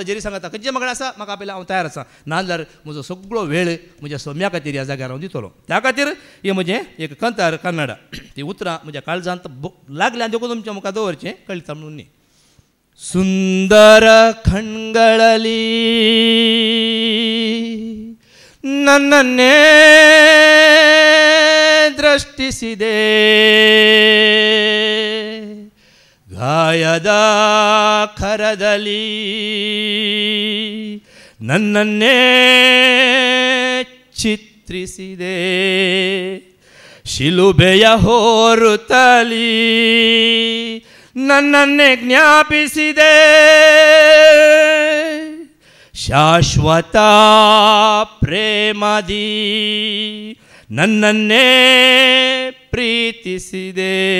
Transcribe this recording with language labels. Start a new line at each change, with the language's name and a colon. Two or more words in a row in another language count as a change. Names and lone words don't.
Konkani: जेरी सांगता खंयचें मागणें आसा म्हाका आपयलें हांव तयार आसा नाजाल्यार म्हजो सगळो वेळ म्हज्या सोम्या खातीर ह्या जाग्यार हांव दितलो त्या खातीर हें म्हजें एक कंतार कन्नडा ती उतरां म्हज्या काळजांत लागल्यान देखून तुमच्या मुखार दवरचें कळटा म्हणून न्ही
Kannada: ಸುಂದರ ಕಣ್ಗಳಲ್ಲಿ ನನ್ನನ್ನೇ ದೃಷ್ಟಿಸಿದೆ ಗಾಯದ ಕರದಲ್ಲಿ ನನ್ನನ್ನೇ ಚಿತ್ರಿಸಿದೆ ಶಿಲುಬೆಯ ಹೊರತಲಿ ನನ್ನನ್ನೇ ಜ್ಞಾಪಿಸಿದೆ ಶಾಶ್ವತ ಪ್ರೇಮದಿ ನನ್ನನ್ನೇ ಪ್ರೀತಿಸಿದೆ